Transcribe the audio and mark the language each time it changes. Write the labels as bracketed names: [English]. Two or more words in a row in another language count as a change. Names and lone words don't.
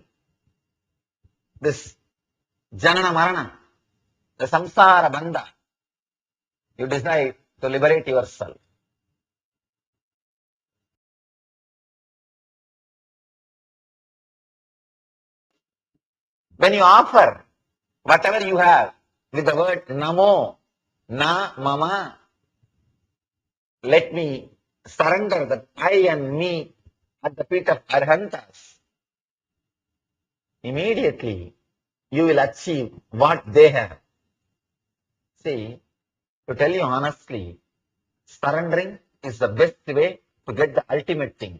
[Sanskrit] This janana marana, the samsara bandha. [English] You decide to liberate yourself. When you offer whatever you have with the word [Pali] namo, na mama, [English] let me surrender that I and me at the feet of Arihantas, immediately you will achieve what they have. See, to tell you honestly, surrendering is the best way to get the ultimate thing.